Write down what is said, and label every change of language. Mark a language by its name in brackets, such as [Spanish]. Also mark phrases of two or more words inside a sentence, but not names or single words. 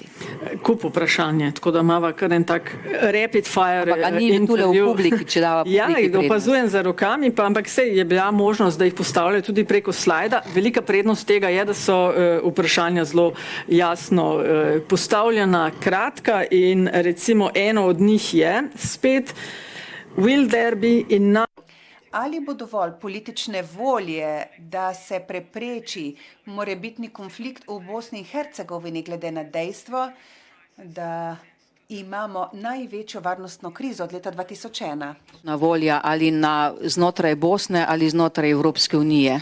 [Slovenian] Kup vprašanje, tako da imava kar en tak [English] rapid fire [Slovenian] intervju. Ja, opazujem za rokami, ampak sej je bila možnost, da jih postavljajo tudi preko slajda. Velika prednost tega je, da so vprašanja zelo jasno postavljena, kratka in recimo eno od njih je spet [English] will there be enough. [Slovenian] Ali bo dovolj politične volje, da se prepreči morebitni konflikt v Bosni in Hercegovini glede na dejstvo, da imamo največjo varnostno krizo od leta 2001? Na volja ali znotraj Bosne ali znotraj Evropske unije.